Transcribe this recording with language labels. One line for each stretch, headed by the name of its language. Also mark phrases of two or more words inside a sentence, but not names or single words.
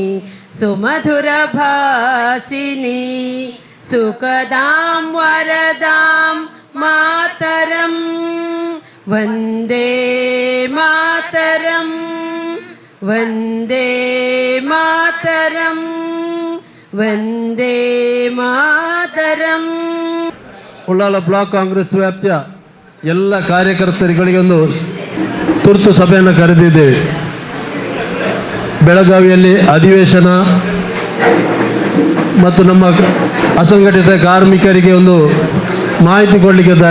Sanskrit: सुमधुरभाषिनी सुखदां वरदां मातरं वन्दे मातरं वन्दे मातरं वन्दे मातरಂ.
Kannada: ಉಳ್ಳಾಲ ಬ್ಲಾಕ್ ಕಾಂಗ್ರೆಸ್ ವ್ಯಾಪ್ತಿಯ ಎಲ್ಲ ಕಾರ್ಯಕರ್ತರಿಗಳಿಗೊಂದು ತುರ್ತು ಸಭೆಯನ್ನು ಕರೆದಿದ್ದೇವೆ. ಬೆಳಗಾವಿಯಲ್ಲಿ ಅಧಿವೇಶನ ಮತ್ತು ನಮ್ಮ ಅಸಂಘಟಿತ ಕಾರ್ಮಿಕರಿಗೆ ಒಂದು ಮಾಹಿತಿ ಕೊಡಲಿಕ್ಕಿದ್ದಾರೆ.